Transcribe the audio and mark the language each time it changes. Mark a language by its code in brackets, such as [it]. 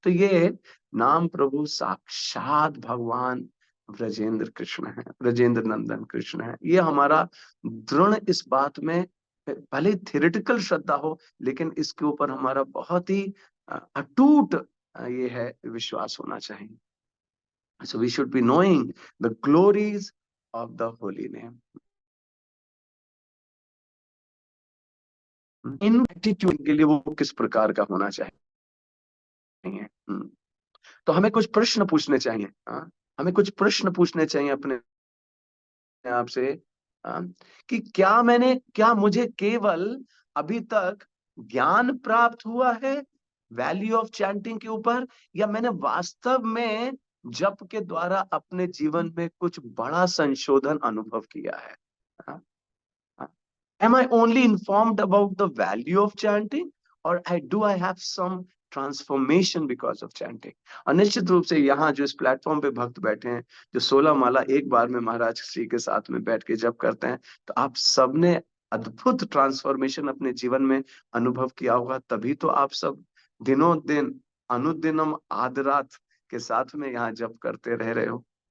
[hi] तो ये नाम प्रभु साक्षात भगवान ब्रजेंद्र कृष्ण है, ब्रजेंद्र नंदन कृष्ण है। ये हमारा दृढ़ इस बात में, भले थियोरेटिकल श्रद्धा हो, लेकिन इसके ऊपर हमारा बहुत ही अटूट ये है विश्वास होना चाहिए। [en] So we should be knowing the glories of the holy name. [hi] In attitude के लिए वो किस प्रकार का होना चाहिए? तो हमें कुछ प्रश्न पूछने चाहिए। हमें कुछ प्रश्न पूछने चाहिए अपने आप से, कि क्या मुझे केवल अभी तक ज्ञान प्राप्त हुआ है [en] value of chanting [hi] के ऊपर, या मैंने वास्तव में जप के द्वारा अपने जीवन में कुछ बड़ा संशोधन अनुभव किया है? [en] Am I only informed about the value of chanting, or do I have some transformation because of chanting? [hi] और निश्चित रूप से यहाँ जो इस प्लेटफॉर्म पे भक्त बैठे हैं, जो 16 माला एक बार में महाराज श्री के साथ में बैठ के जप करते हैं, तो आप सबने अद्भुत ट्रांसफॉर्मेशन अपने जीवन में अनुभव किया होगा। तभी तो आप सब दिनों दिन अनुदिनम आदरात के साथ में यहाँ जप करते रह रहे हो।